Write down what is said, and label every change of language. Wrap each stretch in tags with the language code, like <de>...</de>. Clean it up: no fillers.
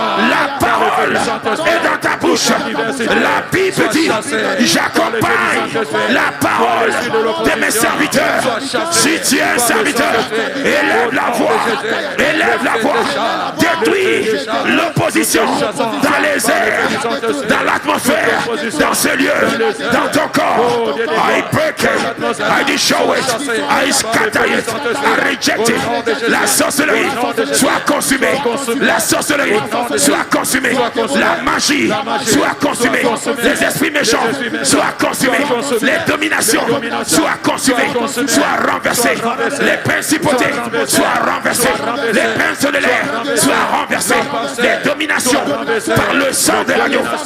<fr>La parole est dans ta bouche. La Bible dit, j'accompagne la parole de mes serviteurs. Si tu es un serviteur, élève la voix, élève la voix. Détruis l'opposition dans les airs, dans l'atmosphère, dans ce lieu, dans ton corps.</fr> <en>I break it, I destroy it, I scatter it, I reject it.</en> <fr>La sorcellerie soit consumée, la sorcellerie soit consumée, la magie soit consumée, les esprits méchants soient consumés, les dominations soient consumées, soient renversées, les principautés soient renversées, les princes de l'air soient renversés, les dominations par le sang de l'agneau.</fr>